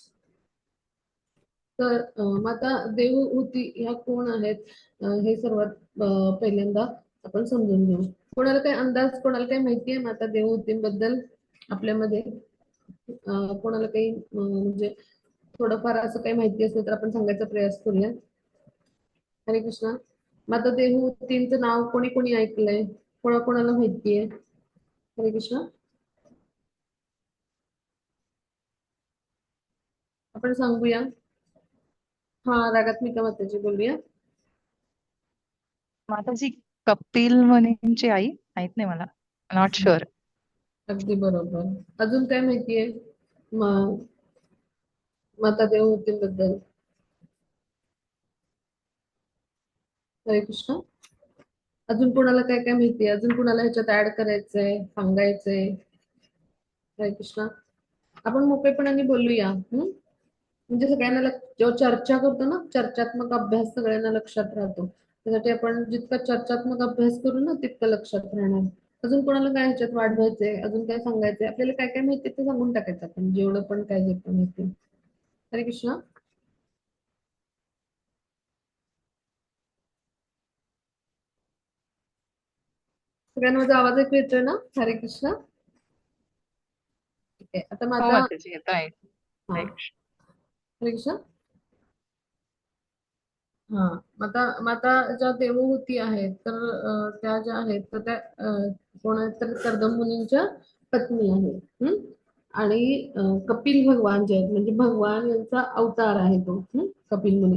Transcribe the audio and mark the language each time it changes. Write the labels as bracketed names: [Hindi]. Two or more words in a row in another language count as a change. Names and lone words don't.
[Marathi] तर माता देवहूती ह्या कोण आहेत हे सर्वात पहिल्यांदा आपण समजून घेऊ. कोणाला काही अंदाज, कोणाला काही माहिती आहे माता देवहूतींबद्दल आपल्यामध्ये? कोणाला काही म्हणजे थोडंफार असं काही माहिती असेल तर आपण सांगायचा प्रयास करूया. हरे कृष्णा. माता देवहूतींचं नाव कोणी कोणी ऐकलंय? कोणाला माहिती आहे? हरे कृष्णा. आपण सांगूया. हा, रागात्मिका माताजी बोलूया. माताजी कपिल मुनींची आई माहित नाही मला. [English] not sure. [Marathi] अगदी बरोबर. अजून काय माहिती आहे माता देवहूतींबद्दल? हरे कृष्ण. अजून कोणाला काय काय माहिती आहे? अजून कोणाला ह्याच्यात ऍड करायचंय, सांगायचंय? हरे कृष्ण. आपण मोकळेपणाने बोलूया. म्हणजे सगळ्यांना जेव्हा चर्चा करतो ना, चर्चात्मक अभ्यास सगळ्यांना लक्षात राहतो. त्यासाठी आपण जितका चर्चात्मक अभ्यास करू ना तितकं लक्षात राहणार. अजून कोणाला काय ह्याच्यात वाढवायचंय, अजून काय सांगायचंय, आपल्याला काय काय माहिती ते सांगून टाकायचं आपण, जेवढं पण काय जे पण माहिती. हरे कृष्ण. सगळ्यांना माझा आवाज ऐकू येतोय ना? हरे कृष्ण. ठीक आहे. आता हो माझा. माताजी येत आहे. हा. हरे कृष्ण. हरे कृष्ण. हा. माता माता ज्या देवहूती आहेत तर त्या ज्या आहेत तर त्या कोण आहेत तर कर्दम मुनींच्या पत्नी आहेत. आणि कपिल भगवान जे आहेत म्हणजे भगवान यांचा अवतार आहे तो कपिल मुनी.